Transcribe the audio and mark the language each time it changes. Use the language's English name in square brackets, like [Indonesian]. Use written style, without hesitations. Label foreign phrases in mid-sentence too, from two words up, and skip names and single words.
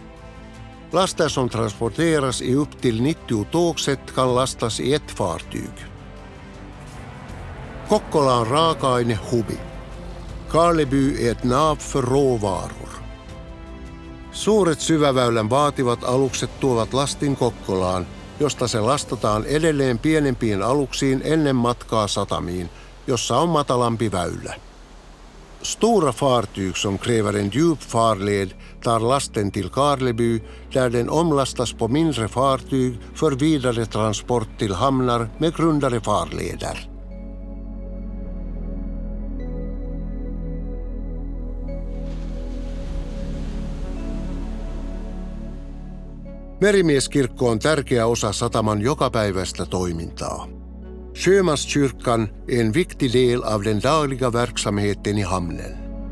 [Swedish] Laster som transporteras i upp till 90 tågset kan lastas i ett fartyg. [Finnish] Kokkola on raaka-ainehubi. [Swedish] Karleby är ett nav för råvaror. [Finnish] Suuret syväväylän vaativat alukset tuovat lastin Kokkolaan, josta se lastataan edelleen pienempiin aluksiin ennen matkaa satamiin, jossa on matalampi väylä. [Swedish] Stora fartyg som kräver en djup farled tar lasten till Karleby där den omlastas på mindre fartyg för vidare transport till hamnar med grundare farleder. [Finnish] Merimieskirkko on tärkeä osa sataman jokapäiväistä toimintaa. [Swedish] Sjömanskyrkan är en viktig del av den dagliga verksamheten i hamnen.